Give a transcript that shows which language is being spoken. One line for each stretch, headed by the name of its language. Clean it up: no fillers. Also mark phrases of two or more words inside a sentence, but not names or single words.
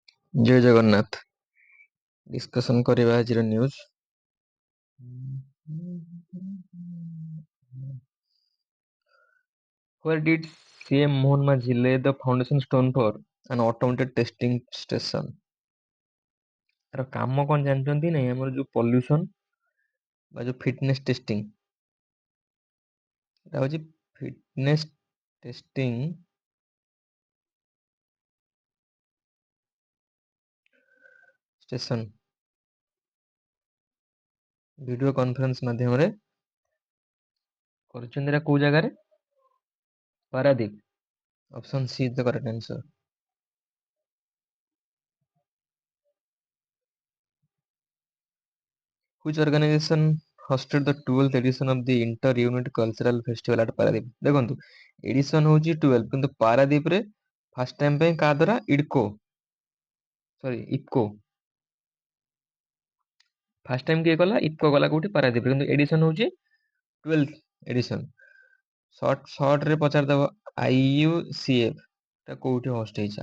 Odia: ଜୟ ଜଗନ୍ନାଥ। ଡିସ୍କସନ୍ କରିବା ଆଜିର ନ୍ୟୁଜ୍।
English: Where did CM Mohan Majhi lay the foundation stone for an automated testing station?
Odia: ତାର କାମ କଣ ଜାଣିଛନ୍ତି ନାଇଁ? ଆମର ଯୋଉ ପଲ୍ୟୁସନ ବା ଯୋଉ
English: fitness testing,
Odia: এটা ହଉଛି
English: fitness testing station. video conference
Odia: ମାଧ୍ୟମରେ କରୁଛନ୍ତି। ଏଟା କୋଉ ଜାଗାରେ?
English: ପାରାଦୀପ। option C is the correct answer. Which organization hosted the 12th edition of the Inter-Unit Cultural Festival at Paradip?
Odia: ଦେଖନ୍ତୁ ଏଡିସନ ହଉଛି 12 କିନ୍ତୁ ପାରାଦୀପରେ
English: first time
Odia: ପାଇଁ କାହା ଦ୍ୱାରା? ଇଫକୋ।
English: first time
Odia: କିଏ କଲା? ଇଫକୋ କଲା। କୋଉଠି? ପାରାଦୀପରେ। କିନ୍ତୁ ଏଡିସନ ହଉଛି 12th ଏଡିସନ। ସର୍ଟ ରେ ପଚାରିଦବ IUCF ଟା କୋଉଠି ହୋଷ୍ଟ ହେଇଛି?